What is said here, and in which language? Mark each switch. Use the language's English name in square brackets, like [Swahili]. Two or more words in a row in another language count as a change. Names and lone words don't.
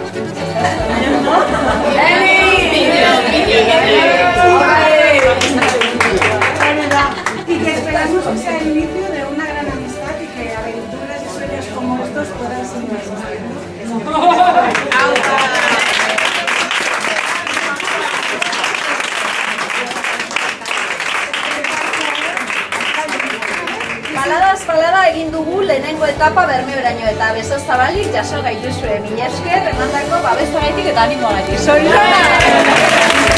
[Spanish] Y que esperamos que sea el inicio de una gran amistad y que aventuras y sueños como estos puedan seguir existiendo. [Basque] Balada egin dugu lehenengo etapa Bermeoraino eta beso zabalik jaso gaituzue. Mila esker emandako babesagatik eta animoagatik. Soriona!